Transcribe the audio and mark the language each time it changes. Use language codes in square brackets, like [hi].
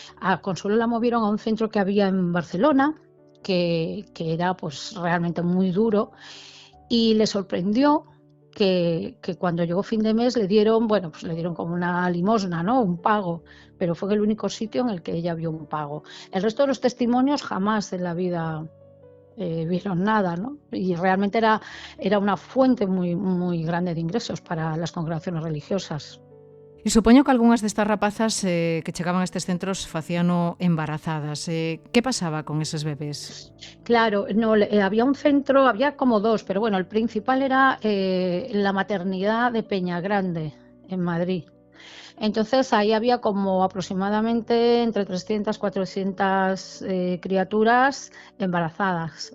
[es] A Consuelo la movieron a un centro que había en Barcelona, que era pues realmente muy duro, y le sorprendió que cuando llegó fin de mes le dieron, bueno, pues le dieron como una limosna, ¿no? Un pago, pero fue el único sitio en el que ella vio un pago. El resto de los testimonios jamás en la vida vieron nada, ¿no? Y realmente era una fuente muy, muy grande de ingresos para las congregaciones religiosas. [gl] E supoño que algunhas destas rapazas que chegaban a estes centros facíano embarazadas. Que pasaba con eses bebés? [es] Claro, no, había un centro, había como dos, pero bueno, el principal era la maternidad de Peñagrande, en Madrid. Entonces ahí había como aproximadamente entre 300 y 400 criaturas embarazadas.